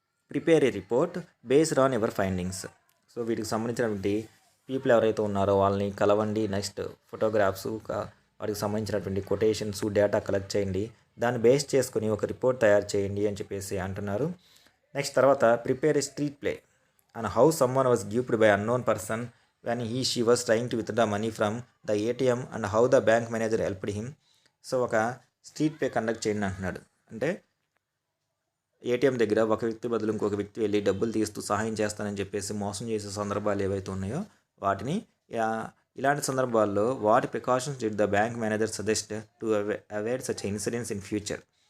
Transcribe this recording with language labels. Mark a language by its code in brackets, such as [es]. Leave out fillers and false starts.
[en] Prepare a report based on your findings. [te] So వీటికి సంబంధించినటువంటి people ఎవరైతే ఉన్నారో వాళ్ళని కలవండి. నెక్స్ట్ ఫోటోగ్రాఫ్స్, వాటికి సంబంధించినటువంటి కొటేషన్స్, డేటా కలెక్ట్ చేయండి. దాన్ని బేస్ చేసుకొని ఒక రిపోర్ట్ తయారు చేయండి అని చెప్పేసి అంటున్నారు. [en] Next తర్వాత prepare a street play and how someone was duped by unknown person when she was trying to withdraw money from the ATM and how the bank manager helped him. [te] So ఒక street play conduct చేయండి అంటున్నాడు. అంటే ATM దగ్గర ఒక వ్యక్తి బదులు ఇంకొక వ్యక్తి వెళ్ళి డబ్బులు తీస్తూ సహాయం చేస్తానని చెప్పేసి మోసం చేసే సందర్భాలు ఏవైతే ఉన్నాయో వాటిని, ఇలాంటి సందర్భాల్లో వాటి [en] Precautions did the bank manager suggest to avoid such incidents in future.